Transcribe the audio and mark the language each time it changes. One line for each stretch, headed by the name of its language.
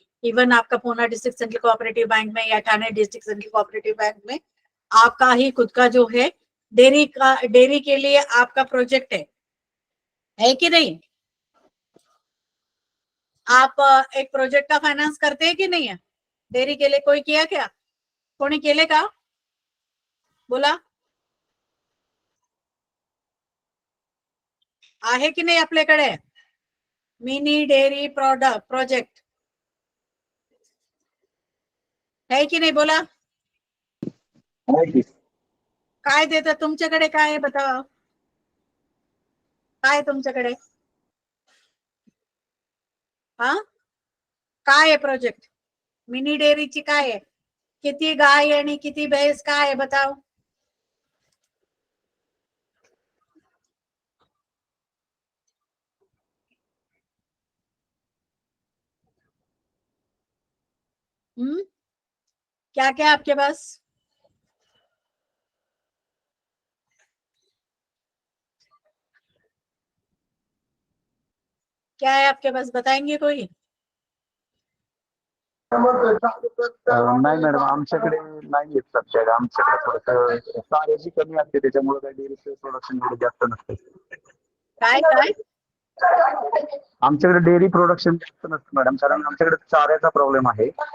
Hindi: Even आपका Poona district central cooperative bank में या Thane district central cooperative bank में आपका ही खुद का जो है डेयरी के लिए आपका प्रोजेक्ट है कि नहीं? आप एक प्रोजेक्ट का फाइनेंस करते हैं कि नहीं है? डेयरी के लिए कोई किया क्या?
Marathi: कोणी केले का? बोला, आहे की नाही आपल्याकडे मिनी डेयरी प्रोजेक्ट है की नाही? बोला, काय देतात तुमच्याकडे? काय आहे बतावा, काय तुमच्याकडे? हा, काय आहे प्रोजेक्ट मिनी डेअरीची? काय आहे, किती गाय आणि किती भैंस, काय आहे बताओ?
Hindi: क्या क्या आपके पास? क्या है आपके पास, बताएंगे कोई?
Marathi: नाही मॅडम, आमच्याकडे नाही येत सध्या. आमच्याकडे थोडंसं तारेची कमी असते, त्याच्यामुळे काही डेअरीचं प्रोडक्शन एवढं जास्त नसते. काय काय? आमच्याकडे डेअरी प्रोडक्शन जास्त नसतं मॅडम, कारण आमच्याकडे चाऱ्याचा प्रॉब्लेम आहे.